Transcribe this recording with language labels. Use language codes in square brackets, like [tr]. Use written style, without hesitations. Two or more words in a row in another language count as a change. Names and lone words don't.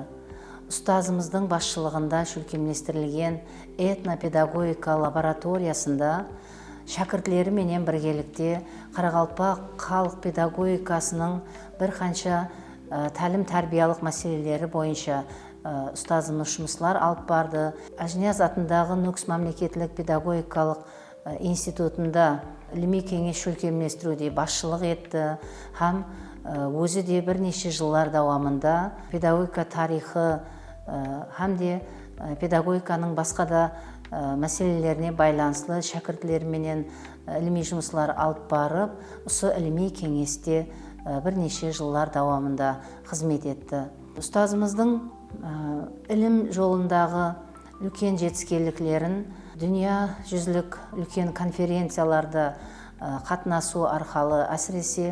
[kaa] Ұстазымыздың басшылығында шүлкемлестірілген этнопедагогика лабораториясында шәкіртлері менен біргелікте Қарақалпақ халық педагогикасының бір қанша тәлім-тәрбиялық мәселелері бойынша ұстазымыз жұмыслар алып барды. Ажнияз атындағы Нүкс мемлекеттік педагогикалық институтында ilmiy kengesh shulkemlashtiruvде басшылық етті. Ham өзі де бірнеше жыллар давамында педагогика тарихы hamde pedagogikaның басқа да мәселелеріне байланысты шәкіртлерменен ilmiy жұмыслар алып барып, осы ilmiy кеңесте бірнеше жыллар давамында қызмет етті. Ұстазымыздың ilm жолындағы үлкен жетістіктерін dünya жүзілік үлкен конференцияларда қатынасу арқылы, әсіресе